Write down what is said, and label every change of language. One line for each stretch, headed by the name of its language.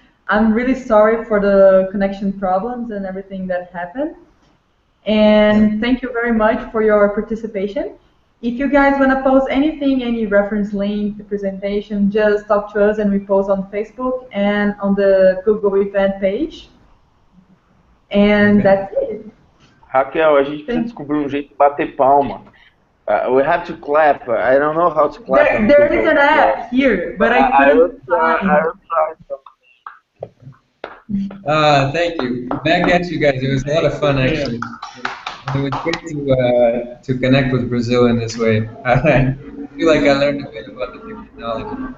English: I'm really sorry for the connection problems and everything that happened. And thank you very much for your participation. If you guys want to post anything, any reference link, the presentation, just talk to us and we post on Facebook and on the Google event page. And that's it.
Portuguese: Raquel, a gente precisa descobrir jeito de bater palma.
English: We have to clap. I don't know how to clap. There is an app here, but I couldn't find. Thank you. Back at you guys. It was a lot of fun, actually. It was great to connect with Brazil in this way. I feel like I learned a bit about the technology.